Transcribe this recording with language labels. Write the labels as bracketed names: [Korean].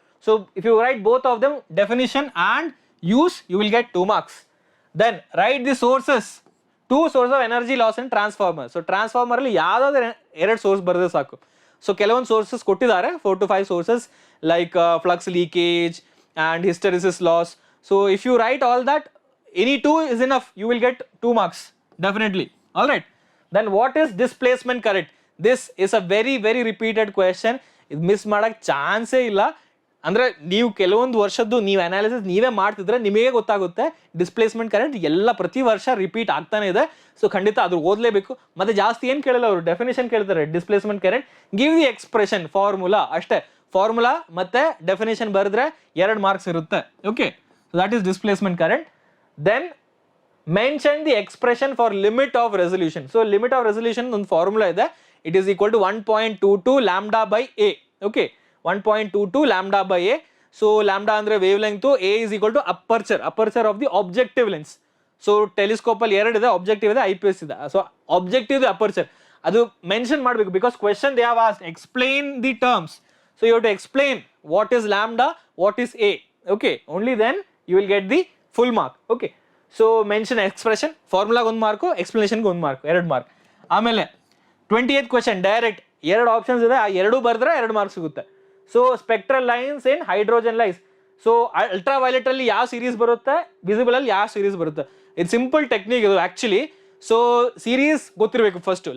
[English] So if you write both of them, definition and use, you will get 2 marks. Then write the sources. 2 source of energy loss in transformer. [Kannada] So transformer ಅಲ್ಲಿ ಯಾವ್ದಾದ್ರು 2 source ಬರೆದ್ರೆ ಸಾಕು. So ಕೆಲವೊಂದು sources ಕೊಟ್ಟಿದ್ದಾರೆ, 4 to 5 sources, like flux leakage [English] and hysteresis loss. So if you write all that, any 2 is enough, you will get 2 marks definitely. All right, then what is displacement current? This is a very very repeated question. [Kannada] ಇದು miss ಮಾಡಕ್ಕೆ ಚಾನ್ಸೇ ಇಲ್ಲ. ಅಂದರೆ ನೀವು ಕೆಲವೊಂದು ವರ್ಷದ್ದು ನೀವು analysis ನೀವೇ ಮಾಡ್ತಿದ್ರೆ ನಿಮಗೆ ಗೊತ್ತಾಗುತ್ತೆ ಡಿಸ್ಪ್ಲೇಸ್ಮೆಂಟ್ ಕರೆಂಟ್ ಎಲ್ಲ ಪ್ರತಿ ವರ್ಷ ರಿಪೀಟ್ ಆಗ್ತಾನೆ ಇದೆ. ಸೊ ಖಂಡಿತ ಅದು ಓದಲೇಬೇಕು. ಮತ್ತೆ ಜಾಸ್ತಿ ಏನು ಕೇಳಲ್ಲ ಅವರು, ಡೆಫಿನೇಷನ್ ಕೇಳ್ತಾರೆ. Displacement current, [English] give the expression, [Kannada] formula ಅಷ್ಟೇ. ಫಾರ್ಮುಲಾ ಮತ್ತೆ ಡೆಫಿನೇಷನ್ ಬರೆದ್ರೆ 2 ಮಾರ್ಕ್ಸ್ ಇರುತ್ತೆ. [English] Okay, so that is displacement current. Then mention the expression for limit of resolution. So limit of resolution [Kannada] ಒಂದು ಫಾರ್ಮುಲಾ ಇದೆ. [English] It is equal to 1.22 lambda by A. Okay, 1.22 lambda by A. So lambda [Kannada] ಅಂದ್ರೆ [English] Wavelength, A is equal to aperture of the objective lens. [Kannada] So telescope ಅಲ್ಲಿ 2 ಇದೆ, objective ಇದೆ, IPS ಇದೆ. So objective aperture ಅದು mention ಮಾಡಬೇಕು, [English] Because question they have asked explain the terms. So you have to explain what is lambda, what is A. Okay, only then you will get the full mark. Okay, so mention expression, formula ಗೆ 1 mark, explanation ಗೆ 1 mark, 2 mark. [Kannada] ಆಮೇಲೆ 28th question direct 2 options ಇದೆ, ಆ 2 ಬರೆದ್ರೆ 2 marks ಸಿಗುತ್ತೆ. So [English] Spectral lines in hydrogen lines. [Kannada] So ultra violet ಅಲ್ಲಿ ಯಾವ series ಬರುತ್ತೆ, ವಿಸಿಬಲ್ ಅಲ್ಲಿ ಯಾವ ಸೀರೀಸ್ ಬರುತ್ತೆ. ಇದು ಸಿಂಪಲ್ ಟೆಕ್ನಿಕ್ ಇದು ಆಕ್ಚುಲಿ. ಸೊ ಸೀರೀಸ್ ಗೊತ್ತಿರಬೇಕು ಫಸ್ಟ್.